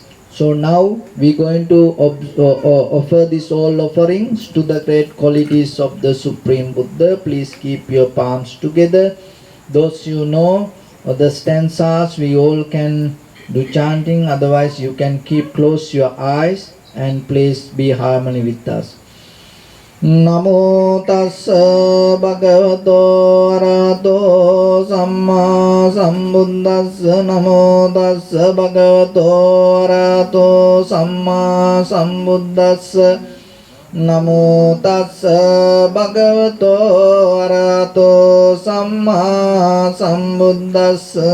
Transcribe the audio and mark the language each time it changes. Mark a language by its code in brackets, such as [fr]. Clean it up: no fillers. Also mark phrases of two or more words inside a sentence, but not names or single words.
[en] So now we are going to offer these all offerings to the great qualities of the Supreme Buddha. Please keep your palms together. Those you know the stanzas, we all can do chanting, otherwise you can keep close your eyes and please be harmony with us. [pi] නමෝ තස්ස භගවතෝ අරහතෝ සම්මා සම්බුද්දස්ස නමෝ තස්ස භගවතෝ අරහතෝ සම්මා සම්බුද්දස්ස නමෝ තස්ස භගවතෝ අරහතෝ සම්මා සම්බුද්දස්ස